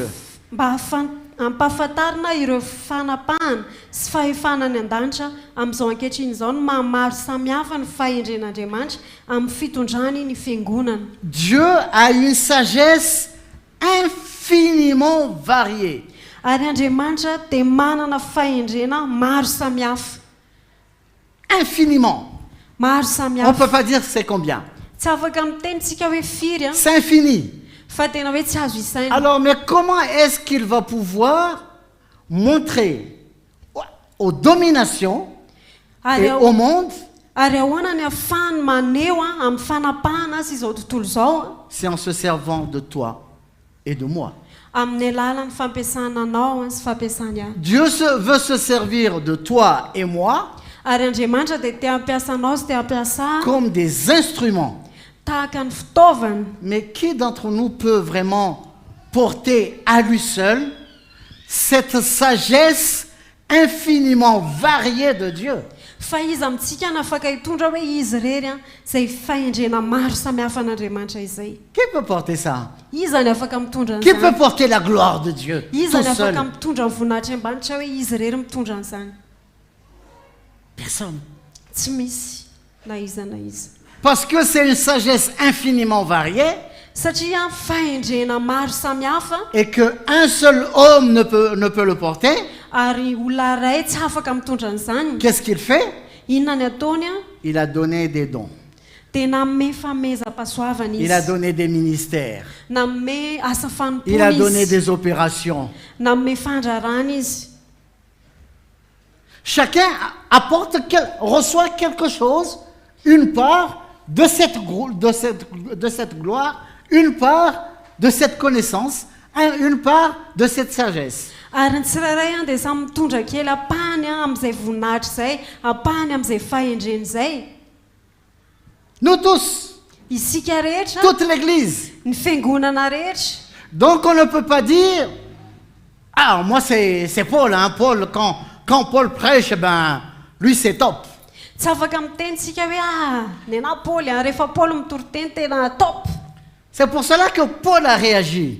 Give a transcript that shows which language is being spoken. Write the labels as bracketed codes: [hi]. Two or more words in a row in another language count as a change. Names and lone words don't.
[mg] mba hampahafantarina ireo fanapahana sy fahefanany an-danitra amin'izao ankehitriny izao ny mahamaro samihafa ny fahendren'Andriamanitra amin'ny fitondrany ny fiangonana. [fr] Dieu a une sagesse infiniment variée. [mg] Ary Andriamanitra dia manana fahendrena maro samihafa. [fr] Infiniment. [mg] Maro [fr] On ne [mg] samihafa. [fr] peut pas dire c'est combien. [mg] Tsy afaka mitenitsika hoe firy a, [fr] C'est infini. [mg] fa tena hoe tsy azo isaina. [fr] Alors, mais comment est-ce qu'il va pouvoir montrer aux dominations [mg] Ary [fr] et au monde? [mg] ary ahoana ny ahafahany maneho a amin'ny fanapahana azy izao tontolo izao a, [fr] C'est en se servant de toi et de moi. [mg] amin'ny alalan'ny fampiasana anao a sy fampiasany ahy. [fr] Dieu veut se servir de toi et moi [mg] Ary Andriamanitra dia te hampiasa anao sy te hampiasa ahy [fr] comme des instruments. [mg] tahaka ny fitaovana. [fr] Mais qui d'entre nous peut vraiment porter à lui seul cette sagesse infiniment variée de Dieu? [mg] Fa izy amintsika no afaka hitondra hoe izy rery a izay fahendrena maro samihafa an'Andriamanitra izay. [fr] Qui peut porter ça? [mg] Iza ny afaka mitondra [fr] Qui peut [mg] an'izany. [fr] porter la gloire de Dieu [mg] Iza [fr] tout [mg] ny [fr] seul? [mg] afaka mitondra ny voninahitra ambanitra hoe izy rery mitondra an'izany. [fr] Personne. [mg] Tsy misy na iza na iza. [fr] Parce que c'est une sagesse infiniment variée [mg] Satria fahendrena maro samihafa [fr] et qu'un seul homme ne peut le porter. [mg] ary olona ray tsy afaka mitondra an'izany. [fr] Qu'est-ce qu'il fait? [mg] Inona ny ataony a? [fr] Il a donné des dons. [mg] tena me famezam-pasoavana [fr] Il a [mg] izy [fr] donné des ministères. [mg] na me asa [fr] Il a [mg] fanompona [fr] donné [mg] izy [fr] des opérations. [mg] na me fandrarana izy. [fr] Chacun reçoit quelque chose, une part de cette gloire, une part de cette connaissance, une part de cette sagesse. [mg] Ary ny tsirairay a dia samy mitondra kely apahany a amin'izay voninahitra izay, apahany amin'izay fahendreny izay. [fr] Nous tous, [mg] Isika rehetra, [fr] toute l'Église. [mg] ny fiangonana rehetra. [fr] Donc on ne peut pas dire, ah moi c'est Paul, hein. Paul quand Paul prêche, ben lui c'est top. [mg] Tsy afaka mitenitsika hoe ny anahy Paoly rehefa Paoly mitory-teny tena top. [fr] C'est pour cela que Paul a réagi.